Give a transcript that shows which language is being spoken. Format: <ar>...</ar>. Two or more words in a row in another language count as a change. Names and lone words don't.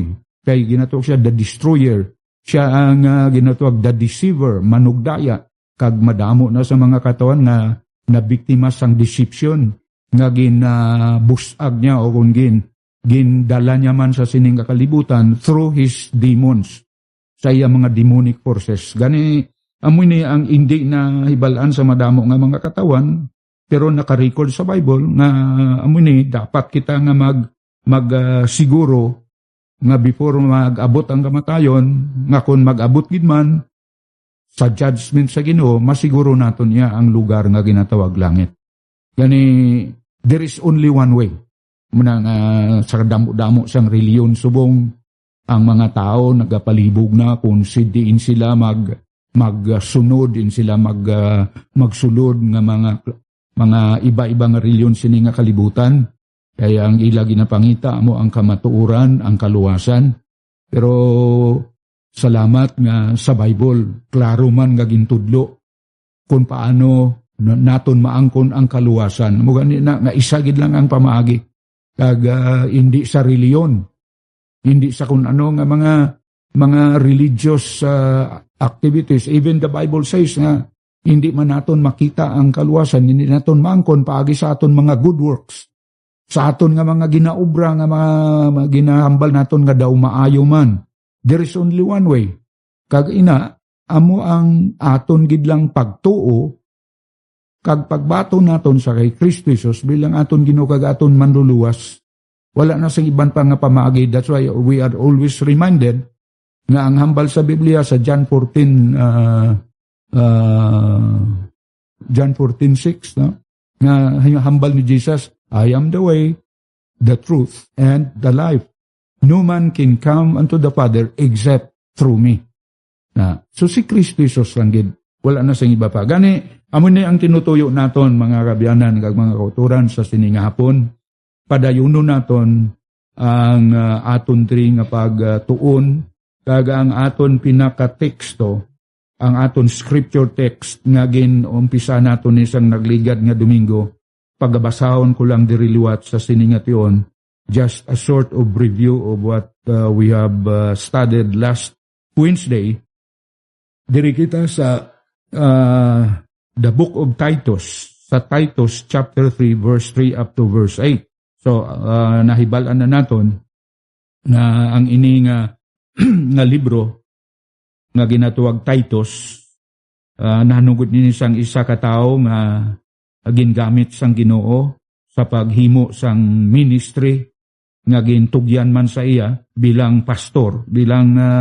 <hil>Kay ginatawag siya</hil> <en>the destroyer.</en> <hil>Siya ang ginatawag</hil> <en>the deceiver,</en> <hil>manugdaya. Kag madamo na sa mga katawan na biktima sang deception, nga busag niya o kung gindala niya man sa sining kakalibutan</hil> <en>through his demons,</en> <hil>sa iya mga</hil> <en>demonic forces.</en> <hil>Gani, amoy ni ang hindi na hibalaan sa madamo nga mga katawan, pero naka-record sa Bible nga amoy ni dapat kita nga siguro nga before mag-abot ang kamatayon, nga kung mag-abot gid man sa judgment sa Ginoo, masiguro naton niya ang lugar nga ginatawag langit. Gani,</hil> <en>there is only one way.</en> <hil>Muna sa damo-damo sang reliyon subong, ang mga tao nagapalibog na kung diin sila magsunod, din sila magsulod nga mga iba-ibang reliyon sini nga kalibutan. Kaya ang ila ginapangita mo ang kamatuoran, ang kaluwasan. Pero salamat nga sa Bible, klaro man nga gintudlo kung paano naton maangkon ang kaluwasan. Mugani na nga isagid lang ang pamaagi. Kag hindi sa reliyon, hindi sa kung ano nga mga</hil> <en>religious activities. Even the Bible says</en> <hil>nga hindi man naton makita ang kaluwasan, hindi naton maangkon paagi sa aton mga</hil> <en>good works.</en> <hil>Sa aton nga mga ginaobra nga mga ginahambal naton nga daw maayo man.</hil> <en>There is only one way.</en> <hil>Kag ina, amo ang aton gidlang pagtuo, kag pagbato naton sa kay Kristo Jesus bilang aton Ginoo kag aton manluluwas. Wala na sa iban pa nga pamaagi.</hil> <en>That's why we are always reminded</en> <hil>nga ang hambal sa Biblia sa John 14:6, no? Nga hambal ni Jesus,</hil> <en>I am the way, the truth, and the life. No man can come unto the Father except through me.</en> <hil>So si Kristo Jesus lang gid, wala na sang iba pa. Gani, amo ni ang tinutuyo naton mga kabiyanan kag mga kauturan sa sininga hapon. Padayuno naton ang aton diri nga pagtuon kag ang aton pinaka-teksto, ang aton</hil> <en>scripture text</en> <hil>nga ginumpisa naton isang nagligad nga Domingo. Pagabasahon ko lang diri liwat sa sininga tion,</hil> <en>just a sort of review of what we have studied last Wednesday.</en> <hil>Diri kita sa</hil> <en>the book of Titus,</en> <hil>sa Titus chapter 3 verse 3 up to verse 8. So nahibalan na naton na ang ini nga nga libro nga ginatuwag Titus, nahanungod ni sang isa ka tawo nga gingamit sang Ginoo sa paghimo sang ministry nga gintugyan man sa iya bilang pastor, bilang</hil>